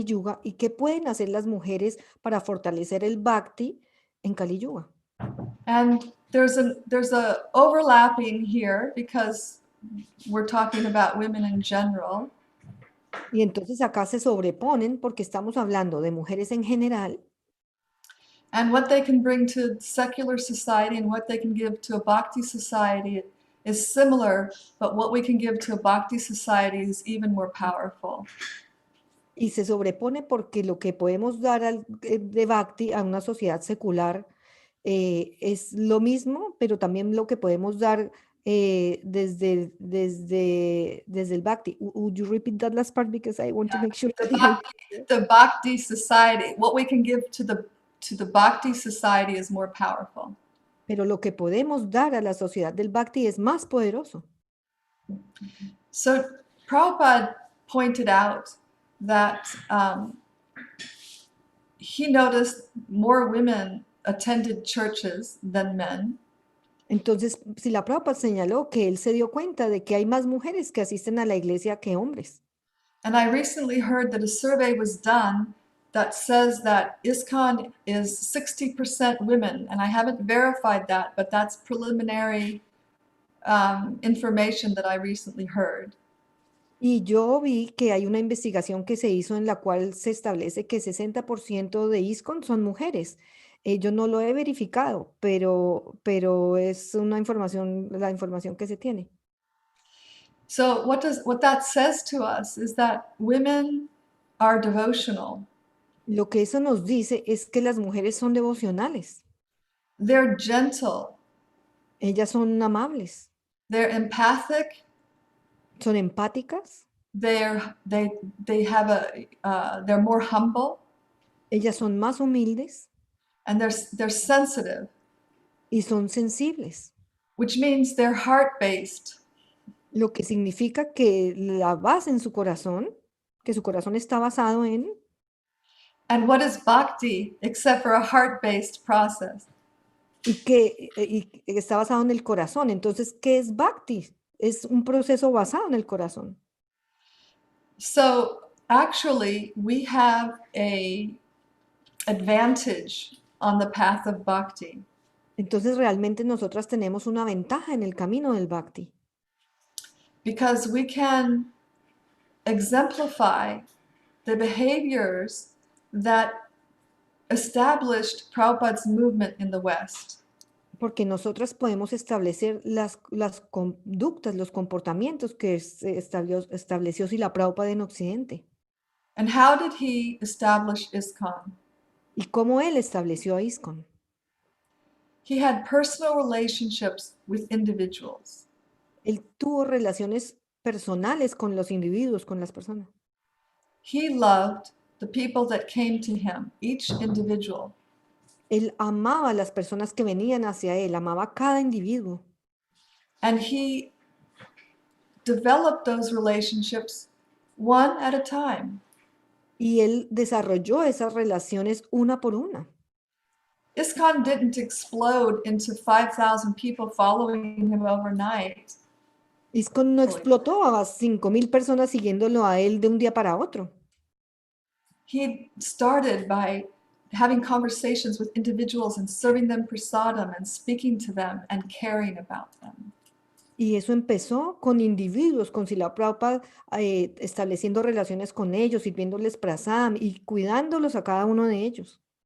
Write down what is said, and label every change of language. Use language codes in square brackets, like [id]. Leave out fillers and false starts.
[es] Yuga y qué pueden hacer las mujeres para fortalecer el Bhakti en Kali Yuga. [en] And there's a overlapping here because we're talking about women in general. [es] Y entonces acá se sobreponen porque estamos hablando de mujeres en general [en] And what they can bring to secular society and what they can give to a bhakti society is similar, but what we can give to a bhakti society is even more powerful. [es] y se sobrepone porque lo que podemos dar de Bhakti a una sociedad secular es lo mismo, pero también lo que podemos dar desde el Bhakti. [en] Would you repeat that last part because I want to make sure that The bhakti society, what we can give to the bhakti society is more powerful. [es] Pero lo que podemos dar a la sociedad del Bhakti es más poderoso. [en] So Prabhupada pointed out that he noticed more women attended churches than men. [es] Entonces, Srila Prabhupada señaló que él se dio cuenta de que hay más mujeres que asisten a la iglesia que hombres. [en] And I recently heard that a survey was done that says that ISKCON is 60% women, and I haven't verified that, but that's preliminary information that I recently heard. [es] Y yo vi que hay una investigación que se hizo en la cual se establece que 60% de ISKCON son mujeres. Yo no lo he verificado, pero es una información, la información que se tiene. [en] So what that says to us is that women are devotional. [es] Lo que eso nos dice es que las mujeres son devocionales. [en] They're gentle. [es] Ellas son amables, [en] They're empathic. [es] son empáticas, [en] They have they're more humble, [es] ellas son más humildes [en] and they're sensitive, [es] y son sensibles, [en] which means they're heart-based. [es] lo que significa que la base en su corazón, que su corazón está basado en. [en] And what is bhakti except for a heart-based process? [es] Y está basado en el corazón. Entonces, ¿qué es Bhakti? Es un proceso basado en el corazón. [en] So actually, we have a advantage on the path of bhakti. [es] Entonces, realmente nosotras tenemos una ventaja en el camino del Bhakti. [en] Because we can exemplify the behaviors that established Prabhupada's movement in the West. [es] Porque nosotras podemos establecer las conductas, los comportamientos que estableció Srila Prabhupada en Occidente. [en] And how did he establish ISKCON? [es] Y cómo él estableció a ISKCON. [en] He had personal relationships with individuals. [es] Él tuvo relaciones personales con los individuos, con las personas. [en] He loved the people that came to him, each individual. [es] Él amaba a las personas que venían hacia él, amaba a cada individuo. [en] And he developed those relationships one at a time. [es] Y él desarrolló esas relaciones una por una. [en] ISKCON didn't explode into 5,000 people following him overnight. [es] ISKCON no explotó a 5,000 personas siguiéndolo a él de un día para otro. [en] He started by having conversations with individuals and serving them prasadam and speaking to them and caring about them. [es] Y eso empezó con individuos, con Srila Prabhupada, estableciendo relaciones con ellos, sirviéndoles prasadam y cuidándolos a cada uno de ellos.